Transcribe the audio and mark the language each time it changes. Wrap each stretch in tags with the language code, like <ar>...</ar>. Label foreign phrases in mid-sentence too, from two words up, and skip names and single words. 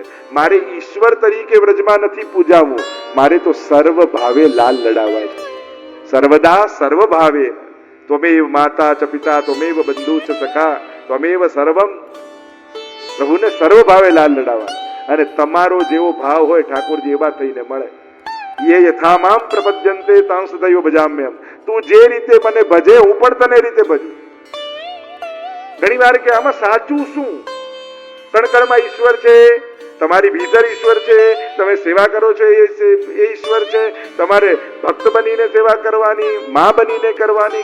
<gu>મારે ઈશ્વર તરીકે વ્રજમાં નથી પૂજાવું, મારે તો સર્વ ભાવે લાલ લડાવવા છે.</gu> <sa>सर्वदा सर्व भावे त्वमेव माता च पिता त्वमेव बन्धु च सखा त्वमेव सर्वम.</sa> <gu>પ્રભુને સર્વ ભાવે લાલ લડાવવા. અને તમારો જેવો ભાવ હોય ઠાકોરજી એવા થઈને મળે.</gu> <sa>ये यथामाम प्रपद्यन्ते तां सदैव भजाम्यहम्.</sa> <gu>તું જે રીતે મને ભજે હું પણ તને એ રીતે ભજું. ઘણી વાર કે આમાં સાચું શું? કણકણમાં ઈશ્વર છે, તમારી ભીતર ઈશ્વર છે, તમે સેવા કરો છો એ ઈશ્વર છે, તમારે ભક્ત બનીને સેવા કરવાની, માં બનીને કરવાની.</gu>